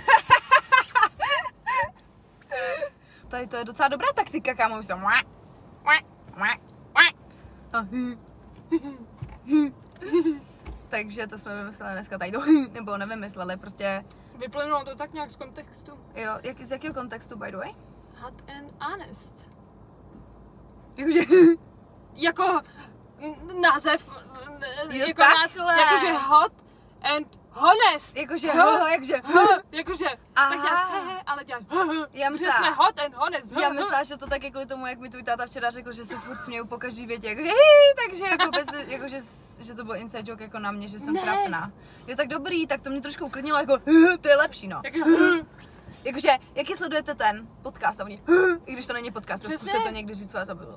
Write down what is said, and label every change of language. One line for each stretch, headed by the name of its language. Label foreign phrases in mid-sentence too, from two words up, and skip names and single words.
Czech: Tady to je docela dobrá taktika, kámo, už jsem takže to jsme vymysleli dneska tady, nebo nevymysleli, prostě... Vyplynulo to tak nějak z kontextu. Jo, z jakého kontextu,
English: by the way? Hot and honest.
Czech: Jakože... Jako název, Jo, jako takhle. jakože
English: hot and honest.
Czech: Jakože Jakože, Aha. tak děláš ale děláš Já že jsme
English: hot and honest.
Czech: Já myslela, že to tak je kvůli tomu, jak mi tvůj táta včera řekl, že se furt směju po každý větě, jakože takže jako že to byl
English: inside joke
Czech: jako na mě, že jsem trapná. Jo, tak dobrý, tak to mě trošku uklidnilo, jako to je lepší, no. Jakože, jaký sledujete ten podcast a oni, i když to není podcast, zkuste to někdy říct, co já zabiju.